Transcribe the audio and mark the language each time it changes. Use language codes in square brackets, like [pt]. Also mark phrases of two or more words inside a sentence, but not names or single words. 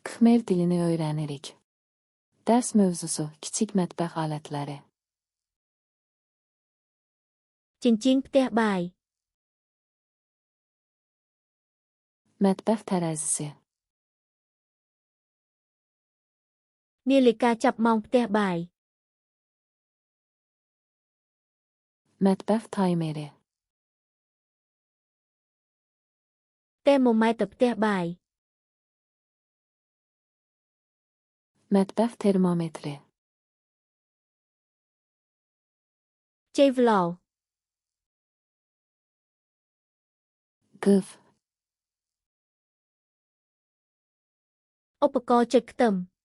[az] Khmer dilini öğrenirik. Ders mövzusu kiçik mətbəx alətləri. [km] Chinchin ផ្ទះបាយ [az] Mətbəx tərəzisi. [km] នាឡិកាចាប់ម៉ោងផ្ទះបាយ [az] Mətbəx taymeri. [km] termometer ផ្ទះបាយ [az] Mətbəx termometri. [km] ជ័យប្លូ [az] Qıf. [km] ឧបករណ៍ចុចខ្ទឹម